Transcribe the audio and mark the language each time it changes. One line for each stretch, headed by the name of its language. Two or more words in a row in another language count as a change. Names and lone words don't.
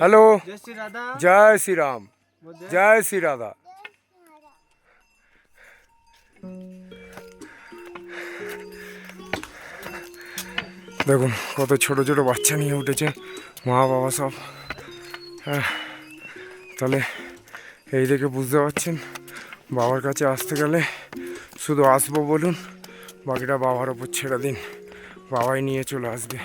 Hindi: हेलो। जय श्री राधा जय श्री राम, जय श्री राधा।
Bangla: দেখুন কত ছোট ছোট বাচ্চা নিয়ে উঠেছে মা বাবা সব। হ্যাঁ, তাহলে এই দেখে বুঝতে পারছেন বাবার কাছে আসতে গেলে শুধু আসবো বলুন, বাকিটা বাবার ওপর ছেড়ে দিন, বাবাই নিয়ে চলে আসবে।